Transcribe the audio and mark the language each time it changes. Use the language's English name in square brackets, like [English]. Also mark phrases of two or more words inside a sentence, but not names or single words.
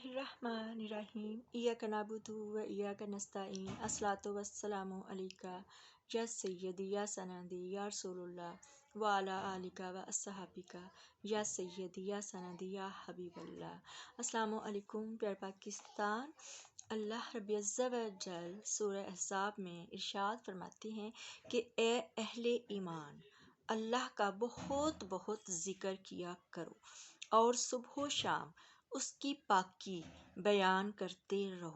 [Arabic] بسم الله الرحمن الرحيم إياك نعبد وإياك نستعين الصلاة والسلام عليك يا سيدي يا سندي يا رسول الله وعلى آلك وأصحابك يا سيدي يا سندي يا حبيب الله. السلام عليكم [Urdu] پیارے پاکستان. [Arabic] الله ربي عز وجل [Urdu] سورہ احزاب میں ارشاد فرماتے ہیں کہ اے اہل ایمان، اللہ کا بہت بہت ذکر کیا کرو اور صبح شام اس کی پاکی بیان کرتے رہو.